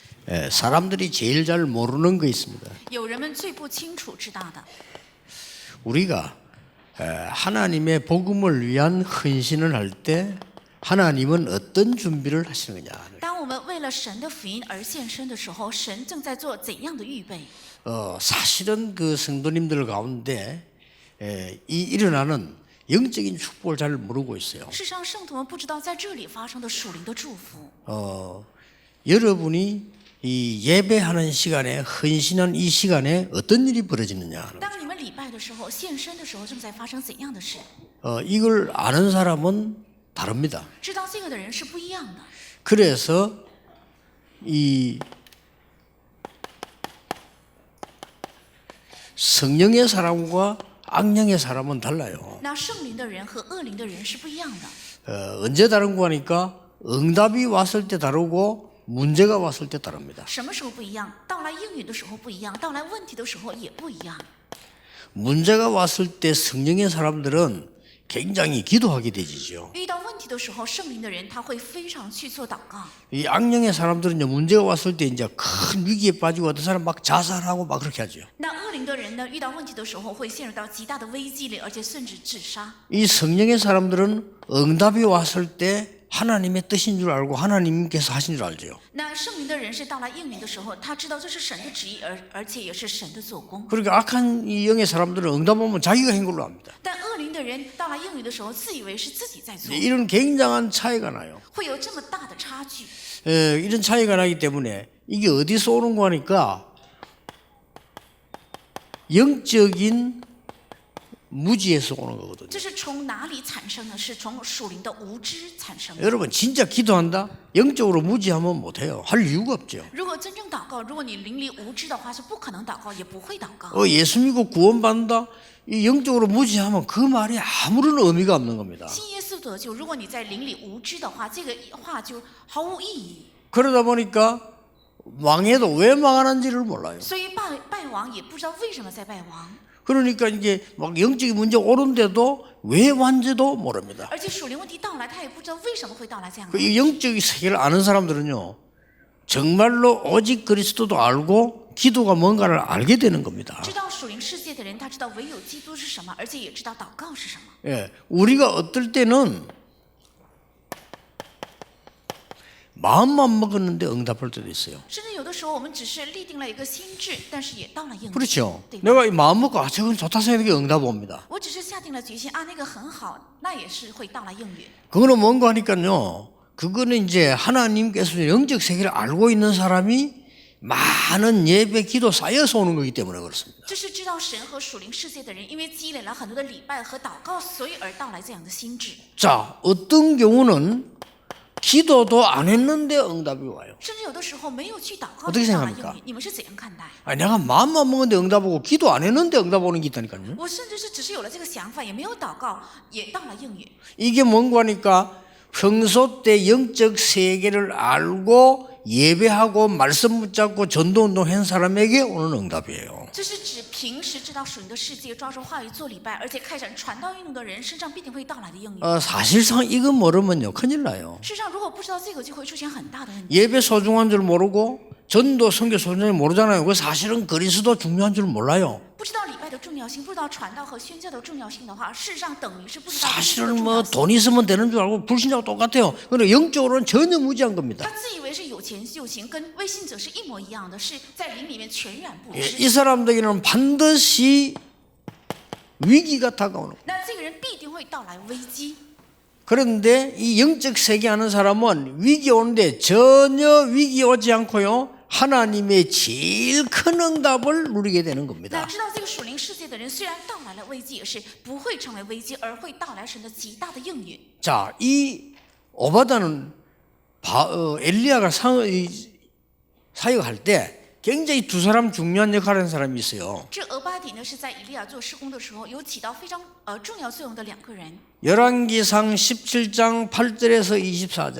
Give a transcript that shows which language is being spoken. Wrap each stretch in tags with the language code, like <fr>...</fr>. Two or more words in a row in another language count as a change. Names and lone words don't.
<ko>사람들이 제일 잘 모르는 거 있습니다.</ko> <zh>有人们最不清楚知道的，</zh> <ko>우리가 하나님의 복음을 위한 헌신을 할 때 하나님은 어떤 준비를 하시느냐.</ko> <zh>当我们为了神的福音而献身的时候，神正在做怎样的预备？</zh> <ko>사실은 그 성도님들 가운데 이 일어나는 영적인 축복을 잘 모르고 있어요.</ko> <zh>事实上，圣徒们不知道在这里发生的属灵的祝福。</zh> <ko>여러분이 이 예배하는 시간에 헌신한 이 시간에 어떤 일이 벌어지느냐.</ko> <zh>当你们礼拜的时候、献身的时候，正在发生怎样的事？</zh> <ko>이걸 아는 사람은 다릅니다.</ko> <zh>知道这个的人是不一样的。</zh> <ko>그래서 이 성령의 사람과 악령의 사람은 달라요.</ko> <zh>那圣灵的人和恶灵的人是不一样的。</zh> <ko>언제 다른가 하니까 응답이 왔을 때 다르고 문제가 왔을 때 다릅니다.</ko> <zh>什么时候不一样？到来应允的时候不一样，到来问题的时候也不一样。</zh> <ko>문제가 왔을 때 성령의 사람들은 굉장히 기도하게 되지죠.</ko> <zh>遇到问题的时候，圣灵的人他会非常去做祷告。</zh> <ko>이 악령의 사람들은 문제가 왔을 때 이제 큰 위기에 빠지고 어떤 사람 막 자살하고 막 그렇게 하죠.</ko> <zh>那恶灵的人呢，遇到问题的时候会陷入到极大的危机里，而且甚至自杀。</zh> <ko>이 성령의 사람들은 응답이 왔을 때 하나님의 뜻인 줄 알고 하나님께서 하신 줄 알죠.</ko> <zh>那圣灵的人是到来应允的时候，他知道这是神的旨意，而且也是神的做工。</zh> <ko>그러니까 악한 이 영의 사람들은 응답 오면 자기가 한 걸로 합니다.</ko> <zh>但恶灵的人到来应允的时候，自以为是自己在做，</zh> <ko>이런 굉장한 차이가 나요.</ko> <zh>会有这么大的差距。</zh> <ko>이런 차이가 나기 때문에 이게 어디서 오는 거 하니까 영적인 무지에서 오는 거거든요.</ko> <zh>这是从哪里产生的？是从属灵的无知产生的。</zh> <ko>여러분 진짜 기도한다? 영적으로 무지하면 못해요. 할 이유가 없죠.</ko> <zh>如果真正祷告，如果你灵里无知的话，是不可能祷告，也不会祷告。</zh> <ko>예수 믿고 구원받는다? 이 영적으로 무지하면 그 말이 아무런 의미가 없는 겁니다.</ko> <zh>信耶稣得救，如果你在灵里无知的话，这个话就毫无意义。</zh> <ko>그러다 보니까 망해도 왜 망하는지를 몰라요.</ko> <zh>所以败亡也不知道为什么在败亡，</zh> <ko>그러니까 이게 막 영적인 문제 오는데도 왜 왔는지도 모릅니다.</ko> <zh>而且属灵问题到来，他也不知道为什么会到来这样的。</zh> <ko>이 영적인 세계를 아는 사람들은요, 정말로 오직 그리스도도 알고 기도가 뭔가를 알게 되는 겁니다.</ko> <zh>知道属灵世界的人，他知道唯有基督是什么，而且也知道祷告是什么。</zh> <ko>예, 우리가 어떨 때는 마음만 먹었는데 응답할 때도 있어요.</ko> <zh>甚至有的时候，我们只是立定了一个心智，但是也到了应允。</zh> <ko>그렇죠.</ko> <zh>对吧？</zh> <ko>내가 이 마음 먹고 저건 좋다 생각하니까 응답 옵니다.</ko> <zh>我只是下定了决心啊，那个很好，那也是会到来应允。</zh> <ko>그거는 뭔가 하니까요. 그거는 이제 하나님께서 영적 세계를 알고 있는 사람이 많은 예배, 기도 쌓여서 오는 거기 때문에 그렇습니다.</ko> <zh>这是知道神和属灵世界的人，因为积累了很多的礼拜和祷告，所以而到来这样的心智。</zh> <ko>자, 어떤 경우는 기도도 안 했는데 응답이 와요.</ko> <zh>甚至有的时候没有去祷告</zh> <ko>어떻게</ko> <zh>就到来</zh> <ko>생각합니까</ko> <zh>应允，你们是怎样看待？</zh> <ko>아니, 내가 마음만 먹었는데 응답 오고 기도 안 했는데 응답 오는 게 있다니까요.</ko> <zh>我甚至是只是有了这个想法，也没有祷告，也到了应允。</zh> <ko>이게 뭔가 하니까 평소 때 영적 세계를 알고 예배하고 말씀 붙잡고 전도운동 한 사람에게 오는 응답이에요.</ko> <zh>这是指平时知道属灵的世界，抓住话语做礼拜，而且开展传道运动的人身上必定会到来的应允。</zh> <ko>사실상 이거 모르면요 큰일 나요.</ko> <zh>事实上，如果不知道这个，就会出现很大的问题。</zh> <ko>예배 소중한 줄 모르고 전도 선교 소중한 줄 모르잖아요. 그 사실은 그리스도 중요한 줄 몰라요.</ko> <zh>不知道礼拜的重要性，不知道传道和宣教的重要性的话，事实上等于是不知道基督的</zh> <ko>사실은</ko> <zh>重</zh> <ko>뭐</ko> <zh>要性。</zh> <ko>돈 있으면 되는 줄 알고 불신자하고 똑같아요. 그런데 영적으로는 전혀 무지한 겁니다.</ko> <zh>他自以为是有钱就行，跟未信者是一模一样的，是在灵里面全然不</zh> <ko>예,</ko> <zh>知。</zh> <ko>이 사람들에게는 반드시 위기가 다가오는 거예요.</ko> <zh>那这个人必定会到来危机。</zh> <ko>그런데 이 영적 세계 하는 사람은 위기 오는데 전혀 위기 오지 않고요. 하나님의 제일 큰 응답을 누리게 되는</ko> <zh>那</zh> <ko>겁니다.</ko> <zh>知道这个属灵世界的人，虽然到来了危机，也是不会成为危机，而会到来神的极大的应允。</zh> <ko>자, 이 오바다는 엘리야가 사역할 때 굉장히 두 사람 중요한 역할을 하는 사람이 있어요.</ko> <zh>这俄巴底呢，是在以利亚做施工的时候，有起到非常重要作用的两个人。</zh> <ko>열왕기상 17장 8절에서 24절.</ko>